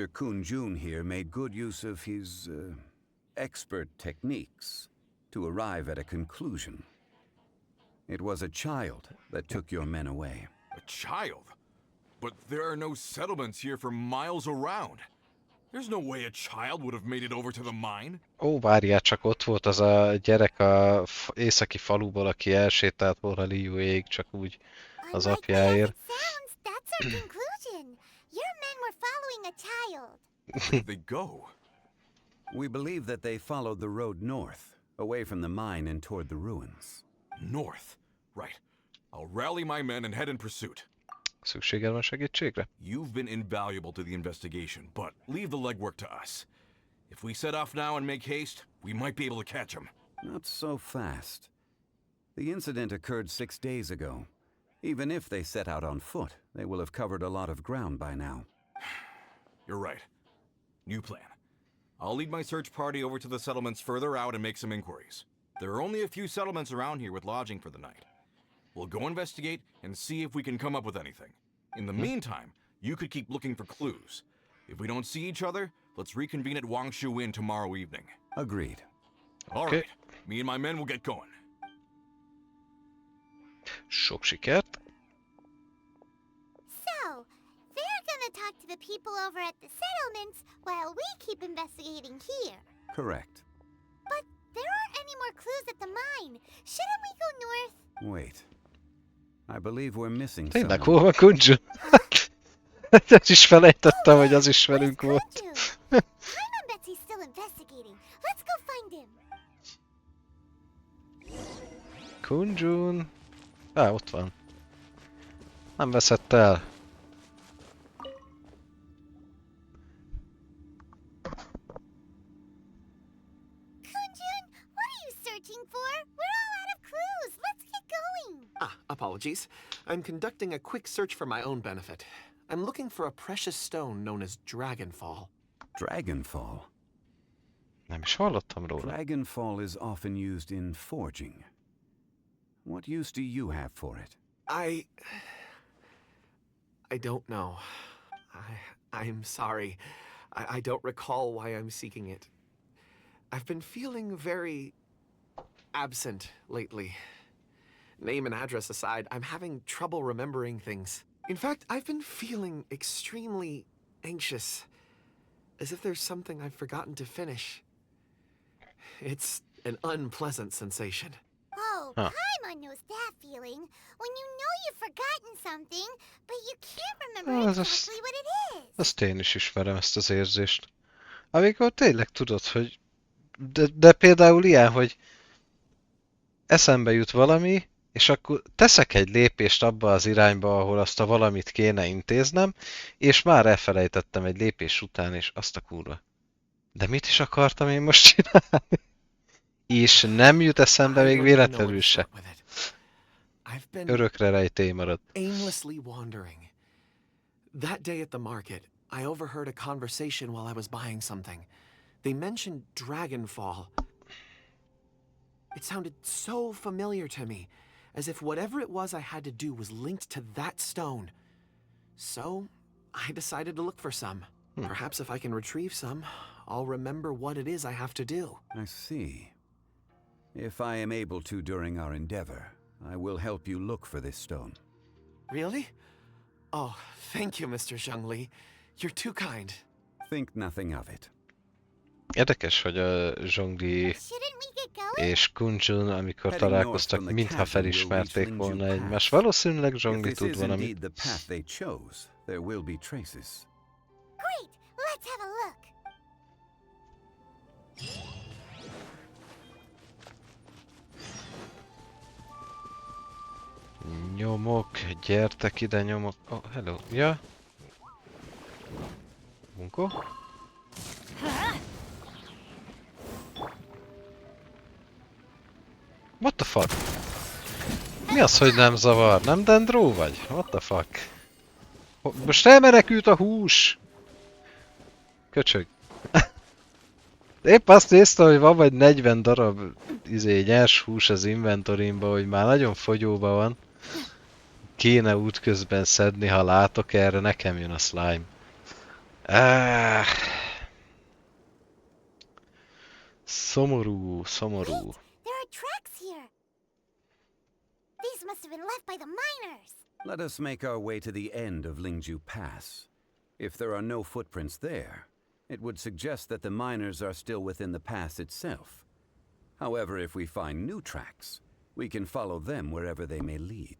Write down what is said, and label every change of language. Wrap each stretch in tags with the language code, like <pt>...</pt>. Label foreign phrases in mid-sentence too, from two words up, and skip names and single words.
<en>Kunjun here made good use of his expert techniques to arrive at a conclusion. It was a child that took your men away. A child? But there are no settlements here for miles around. There's no way a child would have made it over to the mine.</en> <hu>Ó, várjál, csak ott volt az a gyerek a északi faluból, aki elsétált volna Liuéig, csak úgy az</hu> <en>Unlike the way</en> <hu>apjáért.</hu> <en>it sounds, that's our conclusion. Your men were following a child. Where did they go? We believe that they followed the road north, away from the mine and toward the ruins. North. Right. I'll rally my men and head in pursuit.</en> <hu>Szükséged van segítségre?</hu> <en>You've been invaluable to the investigation, but leave the legwork to us. If we set off now and make haste, we might be able to catch them. Not so fast. The incident occurred 6 days ago. Even if they set out on foot, they will have covered a lot of ground by now. You're right. New plan. I'll lead my search party over to the settlements further out and make some inquiries. There are only a few settlements around here with lodging for the night. We'll go investigate and see if we can come up with anything. In the meantime, you could keep looking for clues. If we don't see each other, let's reconvene at Wangshu Inn tomorrow evening. Agreed. All Okay. right, me and my men will get going.</en> <hu>Sok sikert.</hu> <en>So, they're gonna talk to the people over at the settlements while we keep investigating here. Correct. But there aren't any more clues at the mine. Shouldn't we go north? Wait. I believe we're missing</en> <hu>Tényleg,</hu> <en>someone.</en> <hu>hol van Kunjun? Ezt is felejtettem, hogy az is velünk</hu> <en>Where's</en> <hu>volt.</hu> <en>Kunjun? Paimon bets he's still investigating. Let's go find him. Kunjun...</en> <hu>Ott van. Nem veszett el.</hu> <en>Kunjun, what are you searching for? We're all out of clues. Let's get going. Ah, apologies. I'm conducting a quick search for my own benefit. I'm looking for a precious stone known as Dragonfall. Dragonfall.</en> <hu>Nem is hallottam róla.</hu> <en>Dragonfall is often used in forging. What use do you have for it? I don't know. I'm sorry. I don't recall why I'm seeking it. I've been feeling very absent lately. Name and address aside, I'm having trouble remembering things. In fact, I've been feeling extremely anxious, as if there's something I've forgotten to finish. It's an unpleasant sensation. Oh, Huh. Paimon knows that feeling. When you know you've forgotten something, but you can't remember Oh, that's- exactly what it is.</en> <hu>Azt én is ismerem, ezt az érzést. Amikor tényleg tudod, hogy... De például ilyen, hogy eszembe jut valami, és akkor teszek egy lépést abba az irányba, ahol azt a valamit kéne intéznem, és már elfelejtettem egy lépés után, és azt a kurva. De mit is akartam én most csinálni? És nem jut eszembe</hu> <en>I</en> <hu>még</hu> <en>don't even know where</en> <hu>véletlenül</hu> <en>to</en> <hu>se.</hu> <en>start with it. I've been</en> <hu>Örökre rejtély marad.</hu> <en>aimlessly wandering. That day at the market, I overheard a conversation while I was buying something. They mentioned Dragonfall. It sounded so familiar to me, as if whatever it was I had to do was linked to that stone. So, I decided to look for some. Perhaps if I can retrieve some, I'll remember what it is I have to do. I see. If I am able to during our endeavor, I will help you look for this stone. Really? Oh, thank you, Mr. Zhongli. You're too kind. Think nothing of it.</en> <hu>Érdekes, hogy a Zsongli</hu> <en>Shouldn't we get going?</en> <hu>és Kunjun, amikor</hu> <en>Heading north</en> <hu>találkoztak,</hu> <en>from the</en> <hu>mintha</hu> <en>chasm will</en> <hu>felismerték</hu> <en>reach</en> <hu>volna</hu> <en>Lingzhu</en> <hu>egymást.</hu> <en>Pass.</en> <hu>Valószínűleg</hu> <en>If</en> <hu>Zsongli</hu> <en>this</en> <hu>tud</hu> <en>is</en> <hu>valamit.</hu> <en>indeed the path they chose, there will be traces. Great, let's have a look.</en> <hu>Nyomok, gyertek ide, nyomok.</hu> <en>Oh, hello. Ja? Bunko? What the fuck?</en> <hu>Mi az, hogy nem zavar? Nem dendró vagy?</hu> <en>What the fuck?</en> <hu>Most elmenekült a hús! Köcsög. Épp azt néztem, hogy van vagy 40 darab nyers hús az inventorimban, hogy már nagyon fogyóban van. Kéne útközben szedni, ha látok erre, nekem jön a slime. Szomorú, szomorú.</hu> <en>There are tracks here. These must have been left by the miners. Let us make our way to the end of Lingzhu Pass. If there are no footprints there, it would suggest that the miners are still within the pass itself. However, if we find new tracks, we can follow them wherever they may lead.</en>